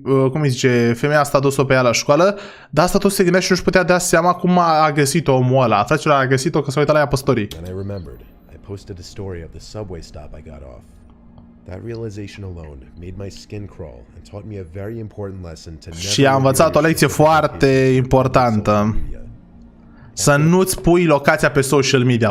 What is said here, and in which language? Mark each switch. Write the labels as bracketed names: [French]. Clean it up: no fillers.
[Romanian] Cum îi zice, femeia asta a dus-o pe ea la școală, dar asta tot se gândea și nu-și putea da seama cum a găsit-o omul ăla. Fraților, a găsit-o că s-a uitat la ea pe story. [English] And I remembered. I posted a story of the subway stop I got off. That realization alone made my skin crawl and taught me a very important lesson to never. [Romanian] Și a învățat o lecție foarte importantă. Să nu-ți pui locația pe social media.